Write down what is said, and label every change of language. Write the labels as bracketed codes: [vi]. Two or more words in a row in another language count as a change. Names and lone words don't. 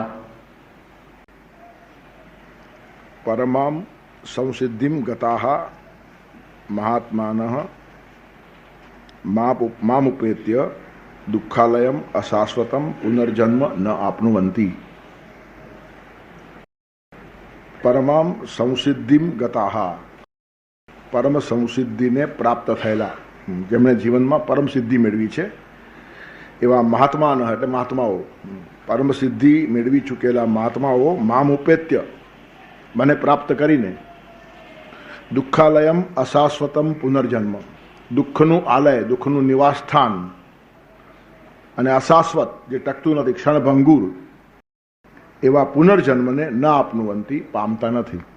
[sa] परमां संसिद्धिं गताः महात्मानः मामुपेत्य दुःखालयम् अशाश्वतं पुनर्जन्म न आप्नुवन्ति। परमां संसिद्धिं गताः [gu] પરમ સંસિદ્ધિને પ્રાપ્ત થયેલા જેમણે જીવનમાં પરમ સિદ્ધિ મેળવી છે એવા મહાત્માના એટલે મહાત્માઓ પરમ સિદ્ધિ મેળવી ચૂકેલા મહાત્માઓ મામુપેત્ય મને પ્રાપ્ત કરીને [sa] दुःखालयम् अशाश्वतम् पुनर्जन्म [gu] દુઃખનું આલય દુઃખનું નિવાસસ્થાન અને અશાશ્વત જે ટકતું નથી ક્ષણભંગુર એવા પુનર્જન્મને [sa] न आप्नुवन्ति [gu] પામતા નથી.